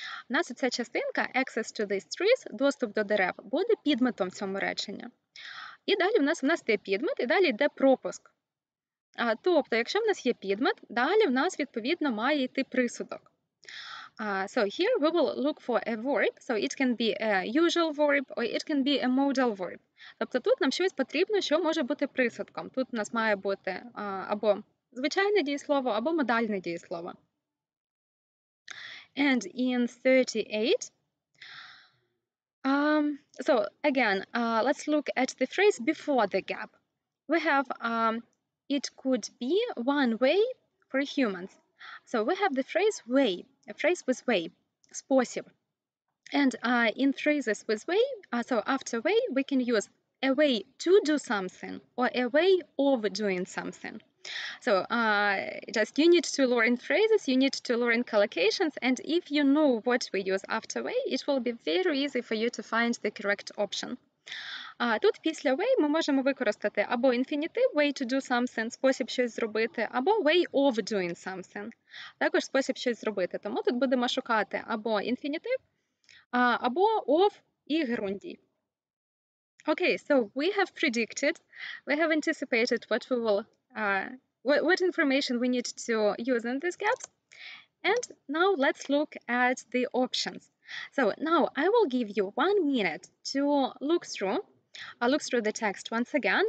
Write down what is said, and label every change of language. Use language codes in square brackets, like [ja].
[uk] У нас ця частинка, [en] access to these trees, [uk] доступ до дерев, буде підметом в цьому реченні. І далі в нас є підмет, і далі йде пропуск. Тобто, якщо в нас є підмет, далі в нас, відповідно, має йти присудок. [en] So here we will look for a verb, so it can be a usual verb or it can be a modal verb. [uk] Тобто тут нам щось потрібно, що може бути присудком. Тут у нас має бути або звичайне дієслово, або модальне дієслово. [en] And in 38, so again, let's look at the phrase before the gap. We have, it could be one way for humans. So we have the phrase way, a phrase with way, спосіб. And in phrases with way, so after way, we can use a way to do something or a way of doing something. So just you need to learn phrases, you need to learn collocations, and if you know what we use after way, it will be very easy for you to find the correct option. [uk] Тут після way ми можемо використати або інфінітив, [en] way to do something, [uk] спосіб щось зробити, або [en] way of doing something, [uk] також спосіб щось зробити. Тому тут будемо шукати або інфінітив, або of і герундій. [en] Okay, so we have predicted, we have anticipated what we will, what information we need to use in these gaps. And now let's look at the options. So now I will give you 1 minute to look through the text once again.